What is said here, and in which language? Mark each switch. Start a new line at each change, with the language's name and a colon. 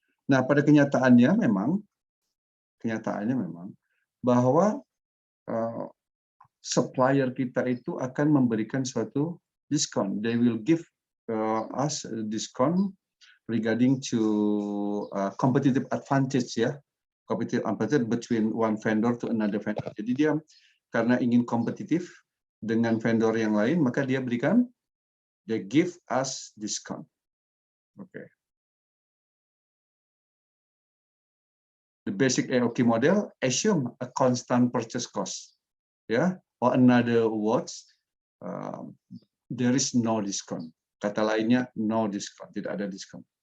Indonesian: Nah, pada kenyataannya memang bahwa supplier kita itu akan memberikan suatu diskon.
English: They will give us a discount regarding to competitive advantage, ya, competitive advantage between one vendor to another vendor.
Indonesian: Jadi dia karena ingin kompetitif dengan vendor yang lain, maka dia berikan,
English: they give us discount.
Indonesian: Oke.
English: The basic AOK model assume a constant purchase cost, ya, or another words, there is no discount.
Indonesian: Kata lainnya no discount, tidak ada diskon.